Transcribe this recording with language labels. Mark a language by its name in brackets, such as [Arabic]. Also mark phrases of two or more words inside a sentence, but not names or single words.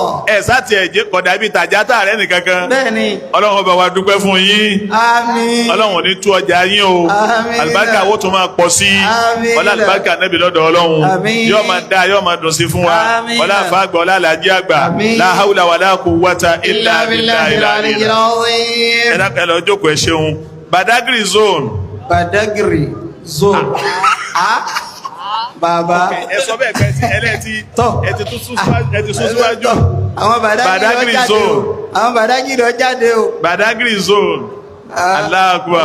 [Yoruba] sáti ẹ̀jẹ̀ kọ̀dà ibi tàjá tààrẹ́ nìkankan bẹ́ẹ̀ni Ọlọ́run bá wa dúpẹ́ fún yín àmín Ọlọ́run ní tú ọjà yín o àlùbáríkà wo tún máa pọ̀ sí ọlá àlùbáríkà Nábì lọ́dọ̀ Ọlọ́run yóò máa dá yóò máa dùn sí fún wa ọlá àfa àgbà ọlá àlàájí àgbà [Arabic] لا حول ولا قوة إلا بالله العلي العظيم [Yoruba] ẹ lọ jókòó ẹ ṣeun Badagry zone bàbá ẹ sọ bẹ́ẹ̀ pẹ́ tí ẹlẹ́tí ẹtì tún súnṣúwájú àwọn Badagry zone àwọn Badagry jáde o Badagry zone [Arabic] الله أكبر